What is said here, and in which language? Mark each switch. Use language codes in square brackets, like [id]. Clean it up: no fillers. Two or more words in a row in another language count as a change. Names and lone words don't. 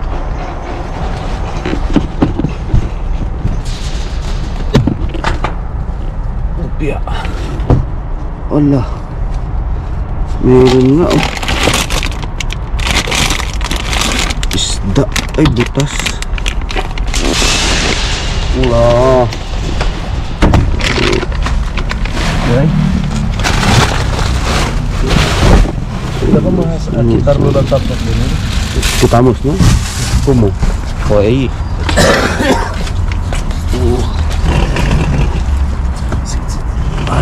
[tl] Upya. Allah. Meron nga oh. Isda. Ay butas. Wala. Okay. [es] Quitar lo del tapo primero. Quitamos, ¿no? ¿Cómo? Pues ahí. Ay.